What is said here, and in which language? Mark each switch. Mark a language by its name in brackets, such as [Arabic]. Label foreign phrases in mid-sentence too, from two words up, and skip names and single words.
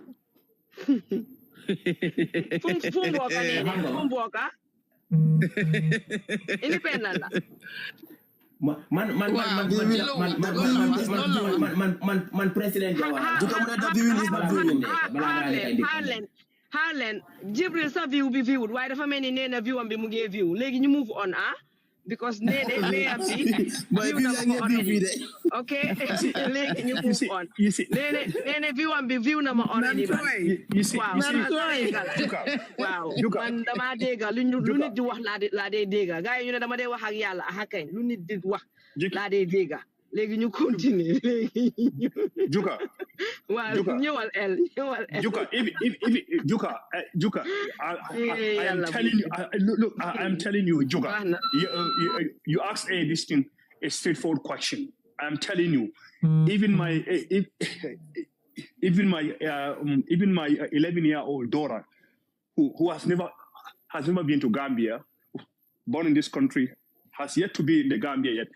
[English] Independent. Man president [Wolof] Harlan Jibril sa view bi viewed waaye dafa mel ni nee na view am bi mu ngi view léegi ñu [English] move on because [Wolof] nee na view na ma [English] already okay [Wolof] léegi ñu [English] move on [Wolof] nee na view am bi view na ma already waaw man dama dégg lu nit di wax laa dee dégg gars yi ñu ne dama dee wax ak yàlla kay lu nit di wax laa dee dégg léegi ñu continue léegi Juka waaw ñëwal el [English] Juka Juka I am telling you look I am telling you Juka you asked a straightforward question. I am telling you even my 11-year-old daughter who has never been to Gambia, born in this country, has yet to be in the Gambia yet.